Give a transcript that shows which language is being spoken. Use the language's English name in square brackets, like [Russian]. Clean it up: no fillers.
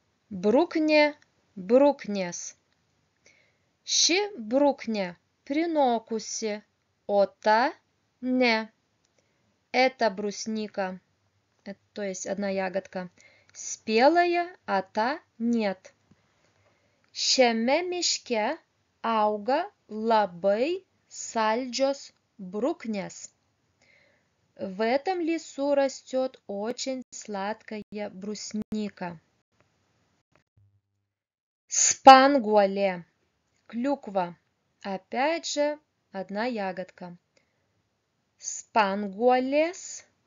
[Lithuanian] Брукне, брукнес. Ši брукне принокуси, ота не. [Russian] Это брусника, то есть одна ягодка, спелая, а та нет. [Lithuanian] Šiame miške auga labai saldžios bruknės. [Russian] В этом лесу растет очень сладкая брусника. Spanguolė. Клюква. Опять же, одна ягодка. [Lithuanian] Spanguolės.